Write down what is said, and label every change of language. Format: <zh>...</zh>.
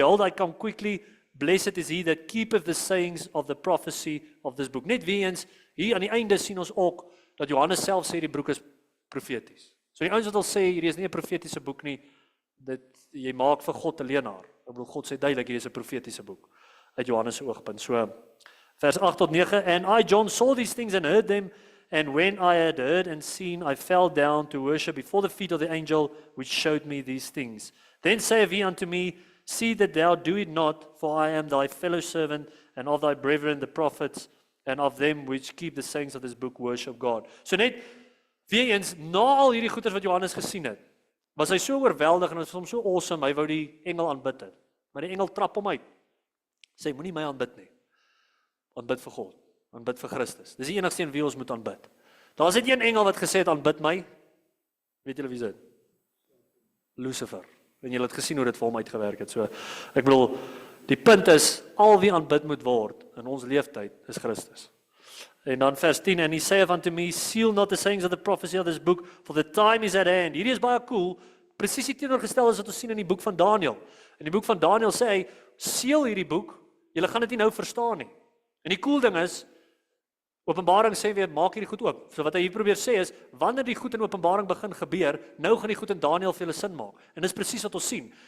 <en>Behold, I come quickly, blessed is he that keepeth the sayings of the prophecy of this book.</en> <af>Net weer eens, hier aan die einde sien ons ook dat Johannes self sê die boek is profeties. So die ouens wat al sê hierdie is nie 'n profetiese boek nie, dit jy maak vir God 'n leenaar. Ek bedoel God sê duidelik hierdie is 'n profetiese boek uit Johannes se oogpunt. So vers 8 tot 9,</af> <en>and I, John, saw these things and heard them, and when I had heard and seen, I fell down to worship before the feet of the angel which showed me these things. Then saith he unto me, see that thou do it not, for I am thy fellow servant, and of thy brethren the prophets, and of them which keep the sayings of this book, worship God.</en> <af>So net, weer eens, na al hierdie goeders wat Johannes gesien het, was hy so oorweldig en het was hom so awesome, hy wou die engel aanbid het. Maar die engel trap hom uit. Sê, moenie my aanbid nie. Aanbid vir God, aanbid vir Christus. Dis die enigste een wie ons moet aanbid. Daar is net een engel wat gesê het, aanbid my. Weet julle wie is dit? Lucifer. En julle het gesien hoe dit vir hom uitgewerk het. So, ek bedoel, die punt is, al wie aanbid moet word in ons leeftyd is Christus. En dan vers 10,</af> <en>and he saith unto me, seal not the sayings of the prophecy of this book, for the time is at hand.</en> <af>Hierdie is baie cool, presies die teenoorgestel is wat ons sien in die boek van Daniël. In die boek van Daniël sê hy, seël hierdie boek, julle gaan dit nie nou verstaan nie. En die cool ding is, Openbaring sê weer, maak hierdie goed oop. So wat hy hier probeer sê is, wanneer die goed in Openbaring begin gebeur, nou gaan die goed in Daniël vir julle sin maak. En dis presies wat ons sien.</af>